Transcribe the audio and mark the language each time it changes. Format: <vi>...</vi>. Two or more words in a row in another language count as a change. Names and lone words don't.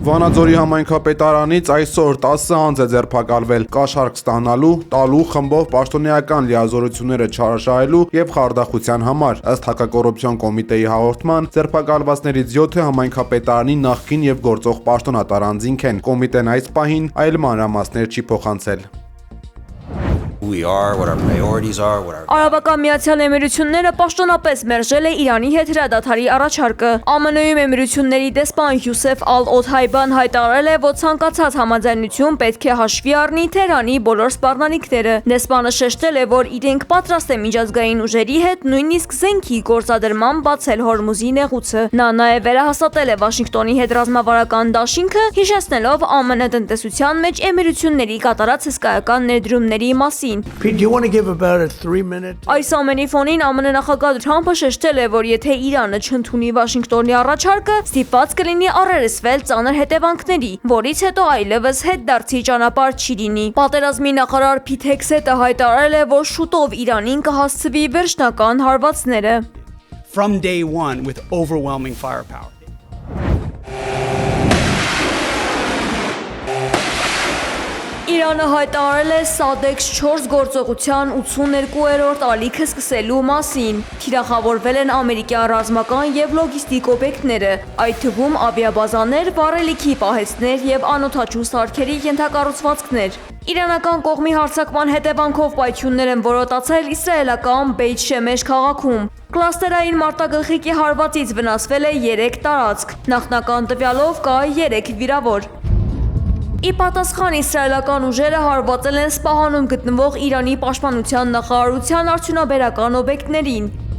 <hy>Վանաձորի համայնքապետարանից այսօր 10 անձ է ձերբակալվել կաշառք ստանալու, տալու, խմբով պաշտոնեական լիազորությունները չարաշահելու եւ խարդախության համար։ Ըստ հակակոռուպցիոն կոմիտեի հաղորդման, ձերբակալվածներից 7-ը համայնքապետարանի նախկին եւ գործող պաշտոնատար անձինք են։ Կոմիտեն այս պահին այլ մանրամասներ չի փոխանցել։</hy> <en>We are, what our priorities are, what our</en> <hy>Արաբական Միացյալ Էմիրությունները պաշտոնապես մերժել է Իրանի հետ հրադադարի առաջարկը։ ԱՄՆ-ում Էմիրությունների դեսպան Յուսեֆ Ալ-Օթայբան հայտարարել է, որ ցանկացած համաձայնություն պետք է հաշվի առնի Թեհրանի բոլոր սպառնալիքները։ Դեսպանը շեշտել է, որ իրենք պատրաստ են միջազգային ուժերի հետ նույնիսկ զենքի գործադրման բացել Հորմուզի նեղուցը։ Նա նաև վերահաստատել է Վաշինգտոնի հետ ռազմավարական դաշինքը, հիշեցնելով ԱՄՆ տնտեսության մեջ Էմիրությունների կատարած հսկայական ներդրումների մասին։</hy> <en>Pete, do you want to give about a 3-minute?</en> <hy>Այս ամենի ֆոնին ԱՄՆ նախագահ Թրամփը շեշտել է, որ եթե Իրանը չընդունի Վաշինգտոնի առաջարկը, ստիպված կլինի առերեսվել ծանր հետևանքների, որից հետո այլևս հետդարձի ճանապարհ չի լինի։ Պատերազմի նախարար Փիթ Հեքսեթը հայտարարել է, որ շուտով Իրանին կհասցվի վերջնական հարվածները։</hy> <en>From day one with overwhelming firepower.</en> <hy>Իրանը հայտարարել է Սադեքս 4 գործողության 82-րդ ալիքը սկսելու մասին։ Թիրախավորվել են ամերիկյան ռազմական եւ լոգիստիկ օբյեկտները, այդ թվում ավիաբազաներ, վառելիքի պահեստներ եւ անօդաչու սարքերի ենթակառուցվածքներ։ Իրանական կողմի հարձակման հետևանքով պայթյուններ են որոտացել իսրայելական Բեյթ Շեմեշ քաղաքում։ Կլաստերային մարտագլխիկի հարվածից վնասվել է 3 տարածք։ Նախնական տվյալով կա 3 վիրավոր։ Ի պատասխան իսրայելական ուժերը հարվածել են Սպահանում գտնվող Իրանի պաշտպանության նախարարության արդյունաբերական օբյեկտներին։</hy>